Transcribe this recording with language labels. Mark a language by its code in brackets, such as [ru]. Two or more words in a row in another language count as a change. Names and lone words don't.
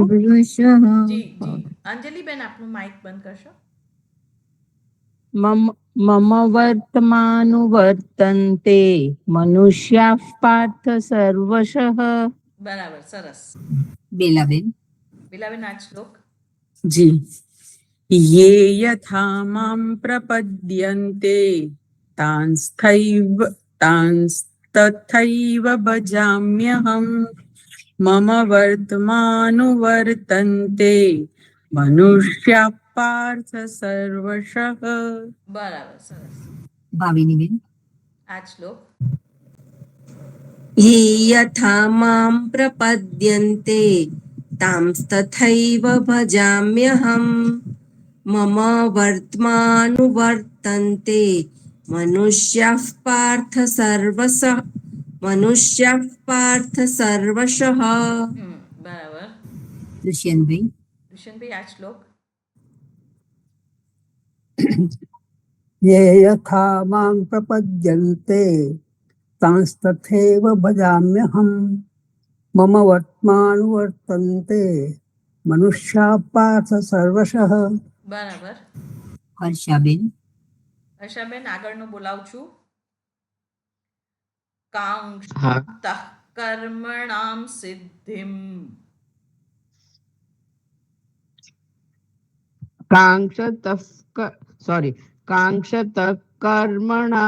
[gu] જી જી, અંજલિબેન આપનું માઇક બંધ કરશો. [sa] મમ વર્તમાનુવર્તન્તે મનુષ્યા પાર્થ સર્વશઃ. [gu] બરાબર, સરસ. બેલાબેન. બેલાબેન આ શ્લોક. જી. [sa] ये यथा मां प्रपद्यन्ते तांस्तथैव भजाम्यहम् मम वर्तमानुवर्तन्ते मनुष्याः पार्थ सर्वशः. [gu] બરાબર, સરસ. ભાવિનીબેન. આ શ્લોક. [sa] ये यथा मां प्रपद्यन्ते तांस्तथैव भजाम्यहम् मम वर्तमानुवर्तन्ते मनुष्याः पार्थ सर्वशः. [gu] બરાબર. દુષ્યંતભાઈ. દુષ્યંતભાઈ આ શ્લોક. [sa] ये यथा मां प्रपद्यन्ते तांस्तथैव भजाम्यहम् मम वर्तमानुवर्तन्ते मनुष्याः पार्थ सर्वशः. [gu] બરાબર. હર્ષાબેન. હર્ષાબેન આગળનું બોલાવું છું. [sa] કાંક્ષ કર્મણામ સિદ્ધિમ. કાંક્ષત કર્મણા